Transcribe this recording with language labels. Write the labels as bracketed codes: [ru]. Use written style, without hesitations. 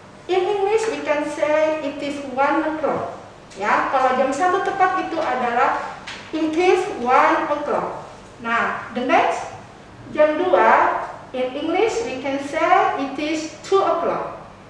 [en] In English we can say it is 1 o'clock. [id] Ya, kalau jam 1 tepat itu adalah [en] it is 1 o'clock. Nah, the next, [id] jam 2, [en] in English we can say it is 2 o'clock.